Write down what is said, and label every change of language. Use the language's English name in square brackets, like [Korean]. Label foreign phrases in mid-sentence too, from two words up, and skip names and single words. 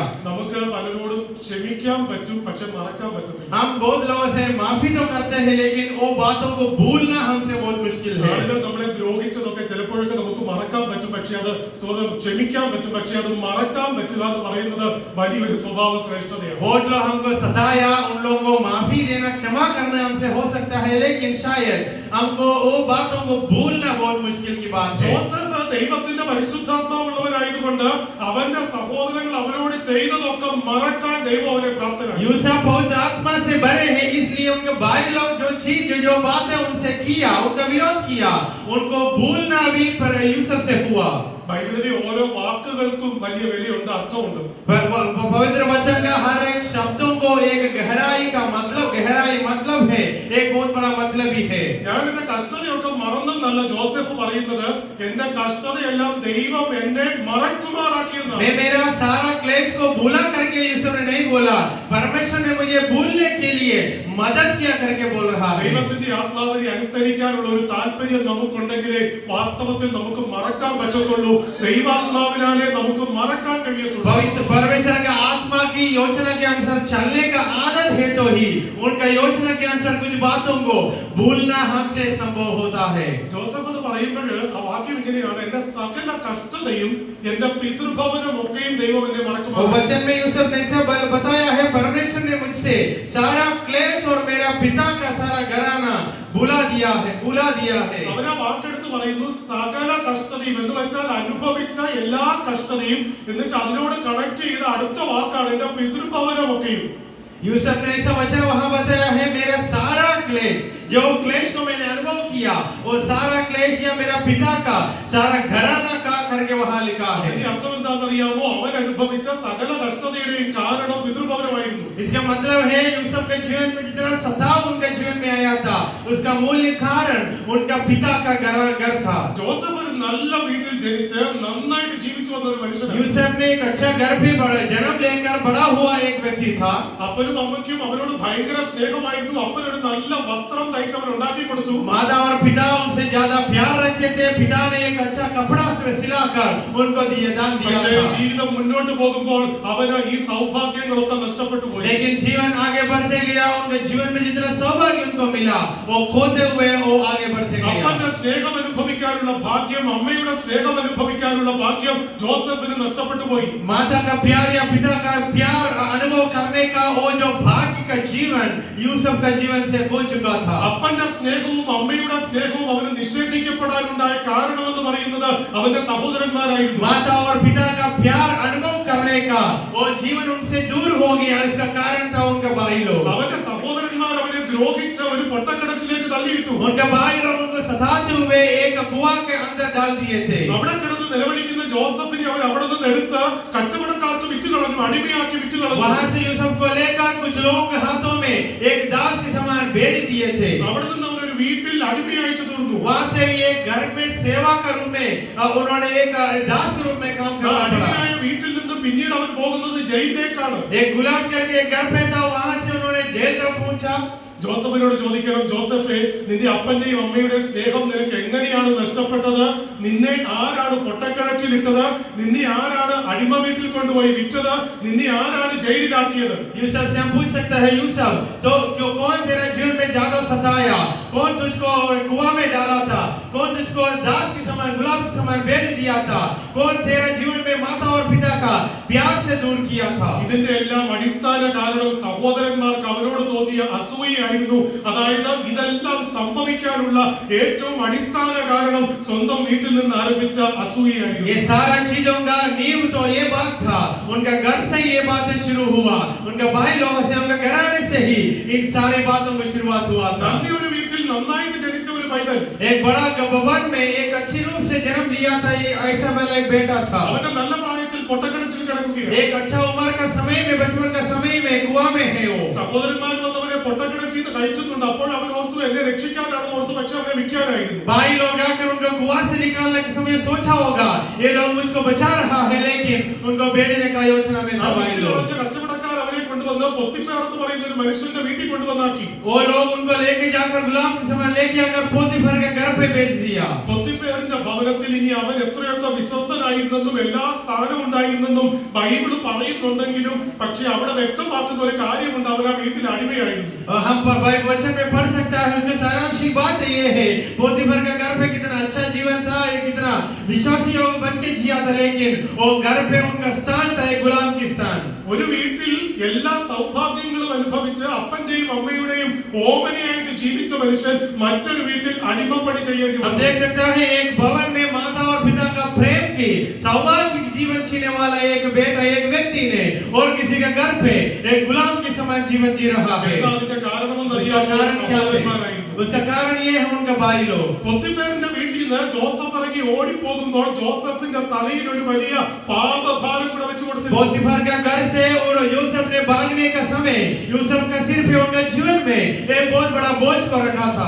[Malayalam] നമുക്ക് പലരോടും ക്ഷമിക്കാൻ പറ്റും, പക്ഷെ മറക്കാൻ പറ്റത്തില്ല. [Hindi] हम बहुत लोगों से माफी तो करते हैं, लेकिन वो बातों को भूलना हमसे बहुत मुश्किल है. [Malayalam] ആളുകൾ നമ്മളെ ദ്രോഹിച്ചതൊക്കെ ചിലപ്പോഴൊക്കെ നമുക്ക് മറക്കാൻ പറ്റും, പക്ഷെ അത് ക്ഷമിക്കാൻ പറ്റും, പക്ഷെ അത് മറക്കാൻ പറ്റില്ല എന്ന് പറയുന്നത് വലിയൊരു സ്വഭാവ ശ്രേഷ്ഠതയാണ്. [Hindi] बहुत लोग हमको सताया, उन लोगों को माफी देना, क्षमा करना हमसे हो सकता है, लेकिन शायद हमको वो बातों को भूलना बहुत मुश्किल की बात है. [Malayalam] ജോസഫ് ദൈവത്തിന്റെ പരിശുദ്ധാത്മാവുള്ളവരായതുകൊണ്ട് അവന്റെ സഹോദരങ്ങൾ അവരോട് ചെയ്തതൊക്കെ മറക്കാൻ ദൈവം അവനെ പ്രാപ്തനാക്കി. [Hindi] यूसुफ पवित्र आत्मा से भरे हैं, इसलिए उनके भाई लोग जो चीज जो बातें उनसे किया, उनका विरोध किया, उनको भूलना भी पर यूसुफ से हुआ. [Malayalam] ബൈബിളിലെ ഓരോ വാക്കുകൾക്കും വലിയ വിലയുണ്ട്, അർത്ഥമുണ്ട്. [Hindi] पवित्र वचन का हर एक शब्दों को एक गहराई मतलब है, एक बहुत बड़ा मतलब ही है. [Malayalam] ഞാൻ എന്റെ കഷ്ടതയൊക്കെ മറന്നെന്നല്ല ജോസഫ് പറയുന്നത്, എന്റെ കഷ്ടതയെല്ലാം ദൈവം എന്നെ മറക്കുമാറാക്കിയെന്നാണ്. [Hindi] मैं मेरा सारा क्लेश को भूला करके यूसुफ ने नहीं बोला, परमेश्वर ने मुझे भूलने के लिए मदद किया करके बोल रहा है. [Malayalam] ദൈവത്തിന്റെ ആത്മാവിനെ അനുസരിക്കാനുള്ള ഒരു താല്പര്യം നമുക്കുണ്ടെങ്കിലേ വാസ്തവത്തിൽ നമുക്ക് മറക്കാൻ പറ്റത്തുള്ളൂ. ദൈവാത്മാവിനാലേ നമുക്ക് മറക്കാൻ കഴിയത്തുള്ളൂ. [Hindi] परमेश्वर का आत्मा की योजना के अनुसार चलने का आदत है तो ही उनका योजना के अनुसार कुछ बातों को भूलना हमसे संभव होता है. [Malayalam] ജോസഫ് എന്ന് പറയുമ്പോൾ ആ വാക്യം ഇങ്ങനെയാണ്, എന്റെ സകല കഷ്ടതയും എന്റെ പിതൃഭവനമൊക്കെയും ദൈവം എന്നെ മറക്കുമാറാക്കി. [Hindi] वचन में यूसुफ ने से बताया है, परमेश्वर ने मुझसे सारा क्लेश और मेरा पिता का सारा घराना भुला दिया है. [Malayalam] അവരാ വാക്കെടുത്ത് എന്നിട്ട് പറയുന്നു സകല കഷ്ടതയും എന്ന് വെച്ചാൽ അനുഭവിച്ച എല്ലാ കഷ്ടതയും, എന്നിട്ട് അതിനോട് കണക്ട് ചെയ്ത അടുത്ത വാക്കാണ് എന്റെ പിതൃഭവനമൊക്കെയും. [Hindi] यूसुफ ने ऐसा वचन वहां बताया है, मेरा सारा क्लेश, जो क्लेश को मैंने अनुभव किया, वो सारा क्लेश या मेरा पिता का सारा घराना का करके वहां लिखा है. [Malayalam] ഇതിന്റെ അർത്ഥം എന്താണെന്നറിയാമോ? അവൻ അനുഭവിച്ച സകല കഷ്ടതയുടെയും കാരണം പിതൃഭവനമായിരുന്നു. [Hindi] इसका मतलब है यूसुफ के जीवन में जितना सताव उनके जीवन में आया था, उसका मूल्य कारण उनका पिता का घर था. [Malayalam] ജോസഫ് ഒരു നല്ല വീട്ടിൽ ജനിച്ച് നന്നായിട്ട് ജീവിച്ചു വന്ന ഒരു മനുഷ്യനാണ്. [Hindi] यूसुफ ने एक अच्छा घर पे जन्म लेकर बड़ा हुआ एक व्यक्ति था. [Malayalam] അപ്പനും അമ്മയ്ക്കും അവനോട് ഭയങ്കര സ്നേഹമായിരുന്നു. അപ്പനൊരു നല്ല വസ്ത്രം തയ്ച്ച് അവൻ ഉണ്ടാക്കി കൊടുത്തു. [Hindi] माता और पिता उनसे ज्यादा प्यार रखते थे. पिता ने एक अच्छा कपड़ा सिलाकर उनको दान दिया था. [Malayalam] ജീവിതം മുന്നോട്ട് പോകുമ്പോൾ അവന് ഈ സൗഭാഗ്യങ്ങളൊക്കെ നഷ്ടപ്പെട്ടു പോയി. [Hindi] लेकिन जीवन आगे बढ़ते गया, उनके जीवन में जितना सौभाग्य उनको मिला, वो खोते हुए वो आगे बढ़ते गया. [Malayalam] അപ്പന്റെ സ്നേഹം അനുഭവിക്കാനുള്ള ഭാഗ്യം, അമ്മയുടെ സ്നേഹം അനുഭവിക്കാനുള്ള ഭാഗ്യം ജോസഫിന് നഷ്ടപ്പെട്ടു പോയി. [Hindi] माता का प्यार या पिता का प्यार अनुभव करने का वो जो भाग्य का जीवन यूसुफ का जीवन से खो चुका था. [Malayalam] അപ്പന്റെ സ്നേഹവും അമ്മയുടെ സ്നേഹവും അവന് നിഷേധിക്കപ്പെടാനുണ്ടായ കാരണമെന്ന് പറയുന്നത് അവന്റെ സഹോദരന്മാരായിരുന്നു. [Hindi] माता और पिता का प्यार अनुभव करने का वो जीवन उनसे दूर हो गया. इसका कारण था उनका भाई लोग. [Malayalam] അവന്റെ സഹോദരന്മാർ അവനെ ദ്രോഹിച്ച ഒരു പൊട്ടക്കിണറ്റിലേക്ക് തള്ളിയിട്ടു. [Hindi] उनके भाई लोग उनको सताते हुए एक कुआं के अंदर डाल दिए थे. [Malayalam] അവിടെ കിടന്ന് നിലവിളിക്കുന്ന ജോസഫിനെ അവർ അവിടെ നിന്ന് എടുത്ത് കച്ചവടക്കാർക്ക് വിറ്റ് കളഞ്ഞു, അടിമയാക്കി വിറ്റ് കളഞ്ഞു. [Hindi] वहां से यूसुफ को लेकर कुछ लोगों के हाथों में एक दास के समान भेज दिए थे. [Malayalam] അവിടെ നിന്ന് അവൻ ഒരു വീട്ടിൽ അടിമയായിട്ട് തീർന്നു. [Hindi] वहां से भी एक घर में सेवा के रूप में उन्होंने एक दास के रूप में काम करना पड़ा. [Malayalam] അടിമയായ വീട്ടിൽ നിന്ന് പിന്നീട് അവൻ പോകുന്നത് ജയിലിലേക്കാണ്. [Hindi] एक गुलाम करके एक घर पे था, वहां से उन्होंने जेल तक पहुंचा. [Malayalam] ജോസഫിനോട് ചോദിക്കണം, ജോസഫേ, നിന്റെ അപ്പന്റെയും അമ്മയുടെ സ്നേഹം നിനക്ക് എങ്ങനെയാണ് നഷ്ടപ്പെട്ടത്? നിന്നെ ആരാണ് പൊട്ടക്കിണറ്റിലിട്ടത്? നിന്നെ ആരാണ് അടിമ വീട്ടിൽ കൊണ്ടുപോയി വിറ്റത്? നിന്നെ ആരാണ് ജയിലിലാക്കിയത്? [Hindi] यूसुफ से हम पूछ सकते हैं, यूसुफ तो क्यों, कौन तेरे जीवन में ज्यादा सताया? कौन तुझको कुआं में डाला था? कौन तुझको दास के समान, गुलाम के समान भेज दिया था? कौन तेरे जीवन में माता और पिता का प्यार से दूर किया था? [Malayalam] ഇതിന്റെ എല്ലാം അടിസ്ഥാന കാരണം സഹോദരന്മാർക്ക് അവനോട് തോന്നിയ അസൂയയായിരുന്നു. അതായത് ഇതെല്ലാം സംഭവിക്കാനുള്ള ഏറ്റവും അടിസ്ഥാന കാരണം സ്വന്തം വീട്ടിൽ നിന്ന് ആരംഭിച്ച അസൂയയായിരുന്നു. [Hindi] ये सारा चीजों का नींव तो ये बात था, उनका घर से ये बातें शुरू हुआ. उनके भाई लोगों से, उनके घराने से ही इन सारी बातों की शुरुआत हुआ था. [Malayalam] നല്ലൊരു വീട്ടിൽ നന്നായിട്ട് ജനിച്ച ഒരു പൈതൽ, [Hindi] एक बड़ा भवन में एक अच्छी रूप से जन्म लिया था. ये ऐसा वाला एक बेटा था. [Malayalam] അവന്റെ നല്ല പ്രായത്തിൽ പൊട്ടക്കിണറ്റിൽ കിടക്കുകയാണ്. [Hindi] एक अच्छा उम्र का समय में, बचपन का समय में कुआं में है वो. [Malayalam] സഹോദരന്മാർ വന്നവനെ പൊട്ടക്കിണറ്റിൽ നിന്ന് കയറ്റുന്നുണ്ട്. അപ്പോൾ അവൻ ഓർത്തു എന്നെ രക്ഷിക്കാനാണെന്ന് ഓർത്തു, പക്ഷെ അവനെ വിൽക്കാനായിരുന്നു. [Hindi] भाई लोग आकर उनको कुआं से निकालने के समय सोचा होगा ये लोग मुझको बचा रहा है, लेकिन उनको भेजने का योजना में था भाई लोग. [Malayalam] കച്ചവടക്കാർ അവനെ കൊണ്ടുവന്ന് പൊത്തിഫേർ എന്ന് പറയുന്ന ഒരു മനുഷ്യന്റെ വീട്ടിൽ കൊണ്ടുവന്നാക്കി. [Hindi] वो लोग उनको लेके जाकर गुलाम के समान लेके आकर पोतीफर के घर पे भेज दिया. [Malayalam] പൊത്തിഫേറിന്റെ ഭവനത്തിൽ ഇനി അവൻ എത്രയൊക്കെ വിശ്വസ്തനായിരുന്നെന്നും എല്ലാ സ്ഥാനവും ഉണ്ടായിരുന്നെന്നും ബൈബിൾ പറയുന്നുണ്ടെങ്കിലും, പക്ഷെ അവിടെ വ്യക്തമാക്കുന്ന ഒരു കാര്യമുണ്ട്, അവൻ ആ വീട്ടിൽ അടിമയായിരുന്നു. [Hindi] हम वचन में पढ़ सकता है, उसमें सारांशिक बात ये है, पोतीफर का घर पे कितना अच्छा जीवन था, ये कितना विश्वासी योग बन के जिया था, लेकिन वो घर पे उनका स्थान था एक गुलाम की स्थान. [Malayalam] ഒരു വീട്ടിൽ എല്ലാ സൗഭാഗ്യങ്ങളും അനുഭവിച്ച് അപ്പന്റെയും അമ്മയുടെയും ഓമനയായിട്ട് ജീവിച്ച മനുഷ്യൻ മറ്റൊരു വീട്ടിൽ അടിമപ്പണി ചെയ്യേണ്ടി [Hindi] हम [Malayalam] വന്നു. [Hindi] देख सकते हैं एक भवन में माता और पिता का प्रेम की सौभाग्य की जीवन जीने वाला एक बेटा, एक व्यक्ति ने और किसी के घर पे एक गुलाम के समान जीवन जी रहा है. [Malayalam] എന്താ അതിന്റെ കാരണമെന്ന് [Hindi] उसका [Malayalam] അറിയാമോ? [Hindi] कारण क्या है? [Malayalam] സഹോദരന്മാരായിരുന്നു. [Hindi] उसका कारण ये है उनका भाई लोग. [Malayalam] പൊത്തിഫേറിന്റെ വീട്ടിൽ നിന്ന് ജോസഫ് ഇറങ്ങി ഓടിപ്പോകുമ്പോൾ ജോസഫിന്റെ തലയിൽ ഒരു വലിയ പാപഭാരം കൂടെ വെച്ചു കൊടുത്തു. [Hindi] पोतीफर के घर से और यूसुफ ने भागने का समय यूसुफ का सिर पे उनके जीवन में एक बहुत बड़ा बोझ को रखा था.